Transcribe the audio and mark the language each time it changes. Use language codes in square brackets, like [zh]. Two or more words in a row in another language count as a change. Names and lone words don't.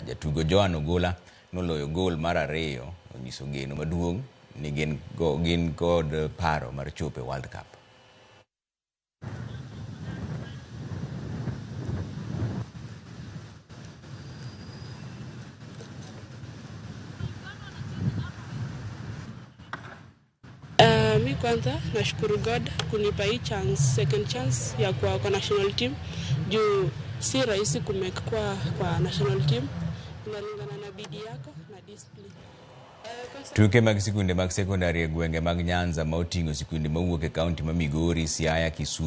[luo] Jatugo Joan Ogola noloyo gol mar ariyo, onyiso geno maduong' ni gin kod paro mar chopo e World Cup. [sw] Mi kwanza nashukuru God kunipa hii [en] second chance [sw] ya kuwa kwa [en] national team [sw] juu si rahisi kumake kwa [en] national team, [sw] inalingana na bidii yako na discipline. [luo] Tuke mag sikunde mag sekondari e gwenge mag Nyanza ma oting'o sikunde mawuok e kaunti ma Migori, Siaya, Kisumu